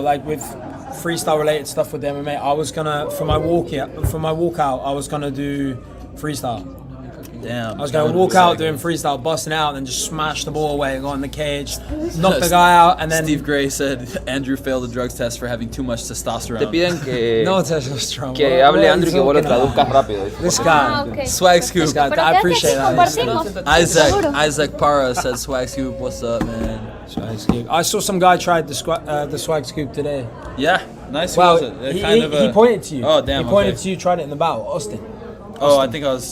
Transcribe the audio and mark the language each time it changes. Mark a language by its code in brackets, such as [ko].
[en] Like with freestyle related stuff with the MMA, I was gonna for my walkout, I was gonna do freestyle. Damn. I was going to walk out doing freestyle, busting out, and then just smash the ball away, go in the cage, knock the guy out, and then... Steve Gray said Andrew failed the drugs test for having too much testosterone. [es] Te piden que, [en] no testosterone. [es] Que hable Andrew y que vos lo traduzcas rápido. [en] This guy. Okay. Swag Scoop. This guy, I appreciate that. Isaac Para said Swag Scoop, what's up, man? Swag Scoop. I saw some guy tried the Swag Scoop today. Yeah, nice. Well, he pointed to you. Oh, damn. He pointed to you, tried it in the bow, Austin. Oh, I think I was.